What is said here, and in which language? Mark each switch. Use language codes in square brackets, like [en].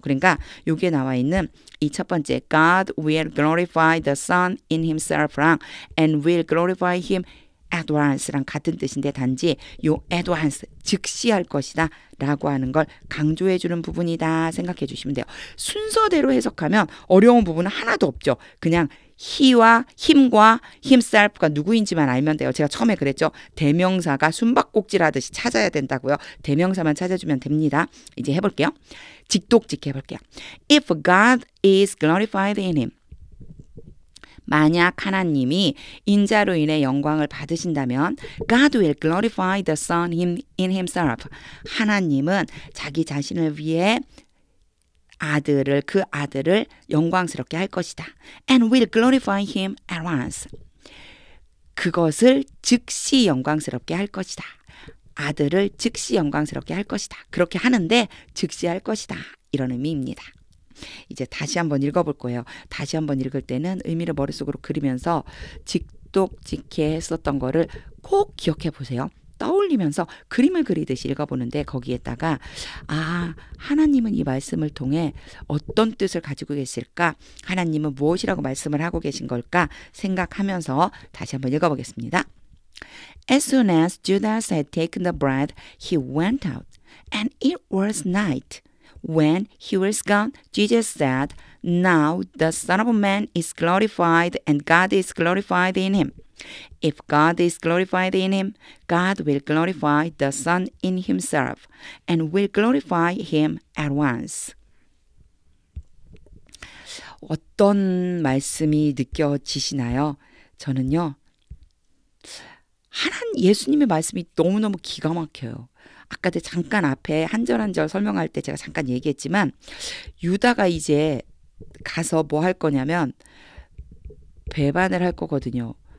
[ko] 그러니까 여기에 나와 있는 이 첫 번째 [en] God will glorify the Son in himself [ko] 랑 [en] and will glorify him at once [ko] 랑 같은 뜻인데 단지 요 at once, 즉시 할 것이다 라고 하는 걸 강조해 주는 부분이다 생각해 주시면 돼요. 순서대로 해석하면 어려운 부분은 하나도 없죠. 그냥 he와 him과 himself가 누구인지만 알면 돼요. 제가 처음에 그랬죠. 대명사가 숨바꼭질하듯이 찾아야 된다고요. 대명사만 찾아주면 됩니다. 이제 해볼게요. 직독직 해볼게요. [en] If God is glorified in him, [ko] 만약 하나님이 인자로 인해 영광을 받으신다면 [en] God will glorify the Son in himself. [ko] 하나님은 자기 자신을 위해 그 아들을 영광스럽게 할 것이다. [en] And will glorify him at once. [ko] 그것을 즉시 영광스럽게 할 것이다. 아들을 즉시 영광스럽게 할 것이다. 그렇게 하는데 즉시 할 것이다. 이런 의미입니다. 이제 다시 한번 읽어볼 거예요. 다시 한번 읽을 때는 의미를 머릿속으로 그리면서 직독직해 했었던 거를 꼭 기억해 보세요. 떠올리면서 그림을 그리듯이 읽어보는데 거기에다가 하나님은 이 말씀을 통해 어떤 뜻을 가지고 계실까? 하나님은 무엇이라고 말씀을 하고 계신 걸까? 생각하면서 다시 한번 읽어보겠습니다. [en] As soon as Judas had taken the bread, he went out, and it was night. When he was gone, Jesus said, Now the Son of Man is glorified, and God is glorified in him. If God is glorified in him, God will glorify the Son in himself, and will glorify him at once. [ko] 어떤 말씀이 느껴지시나요? 저는요, 예수님의 말씀이 너무너무 기가 막혀요. 아까도 잠깐 앞에 한 절 한 절 설명할 때 제가 잠깐 얘기했지만 유다가 이제 가서 뭐 할 거냐면 배반을 할 거거든요.